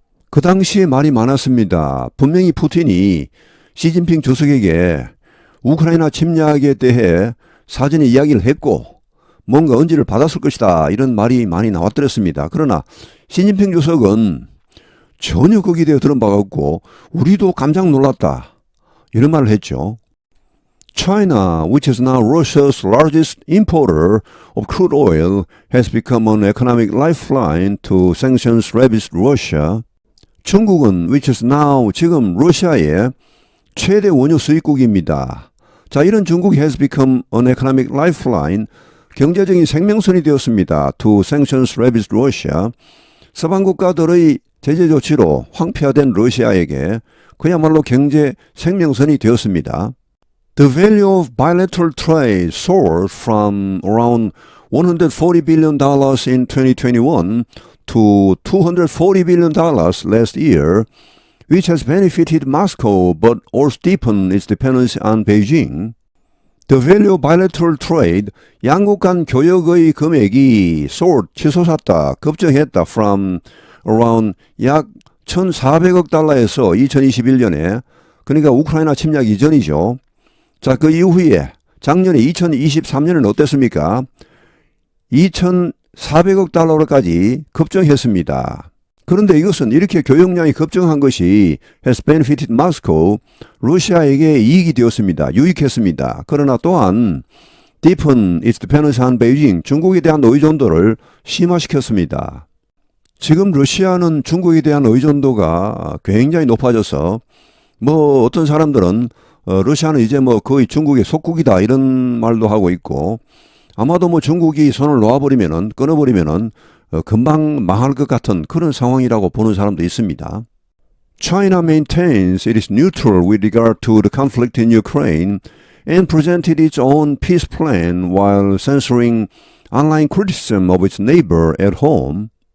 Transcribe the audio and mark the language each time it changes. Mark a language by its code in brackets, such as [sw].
[ko] 그 당시에 말이 많았습니다. 분명히 푸틴이 시진핑 주석에게 우크라이나 침략에 대해 사전에 이야기를 했고 뭔가 언지를 받았을 것이다 이런 말이 많이 나왔더랬습니다. 그러나 시진핑 주석은 전혀 거기에 대해 들은 바가 없고 우리도 깜짝 놀랐다 이런 말을 했죠. [en] China, which is now Russia's largest importer of crude oil, has become an economic lifeline to sanctions-ravaged Russia. [ko] 중국은 which is now 지금 러시아의 최대 원유 수입국입니다. 자, 이런 중국이 [en] has become an economic lifeline, [ko] 경제적인 생명선이 되었습니다. [en] To sanctions-ravaged Russia. [ko] 서방 국가들의 제재 조치로 황폐화된 러시아에게 그야말로 경제 생명선이 되었습니다. [en] The value of bilateral trade soared from around $140 billion in 2021 to $240 billion last year, which has benefited Moscow but also deepened its dependence on Beijing. The value of bilateral trade, [ko] 양국 간 교역의 금액이 soared, 치솟았다, 급증했다 from around 약 1,400억 달러에서 2021년에, 그러니까 우크라이나 침략 이전이죠. 자, 그 이후에 작년에 2023년은 어땠습니까? 2,400억 달러로까지 급증했습니다. 그런데 이것은 이렇게 교역량이 급증한 것이 [en] has benefited Moscow, [ko] 러시아에게 이익이 되었습니다. 유익했습니다. 그러나 또한 [en] deepen its dependence on Beijing, [ko] 중국에 대한 의존도를 심화시켰습니다. 지금 러시아는 중국에 대한 의존도가 굉장히 높아져서 뭐 어떤 사람들은 러시아는 이제 뭐 거의 중국의 속국이다 이런 말도 하고 있고 아마도 뭐 중국이 손을 놓아버리면은 끊어버리면은 금방 망할 것 같은 그런 상황이라고 보는 사람도 있습니다. [en] China maintains it is neutral with regard to the conflict in Ukraine and presented its own peace plan while censoring online criticism of its neighbor at home.